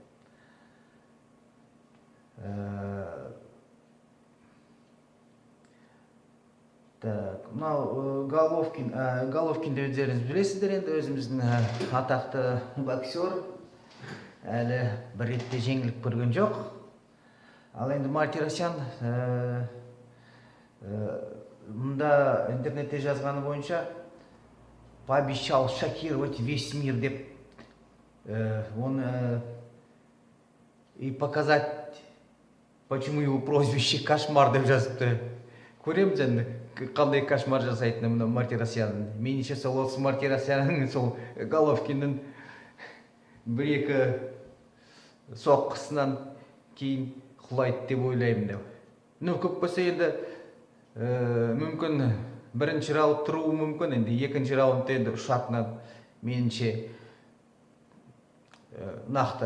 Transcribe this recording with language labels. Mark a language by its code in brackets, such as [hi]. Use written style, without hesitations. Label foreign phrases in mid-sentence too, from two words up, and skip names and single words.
[kk] Мынау Головкинді өздеріңіз білесіздер, енді өзіміздің атақты боксер, әлі бір ретте жеңіліп көрген жоқ. Ал енді Мартиросян мұнда интернетте жазғаны бойынша [ru] пообещал шокировать весь мир [kk] деп, оны [ru] и показать, почему его прозвище Кошмар [kk] деп жазыпты. Көреміз енді қандай кошмар жасайтыны Мартиросянның. Меніңше сол осы Мартиросянның сол Головкиннің бір-екі соққысынан кейін құлайды деп ойлаймын деп. Көп болса енді мүмкін бірінші раунд тұруы мүмкін, енді екінші раундта енді ұшатынан меніңше нақты.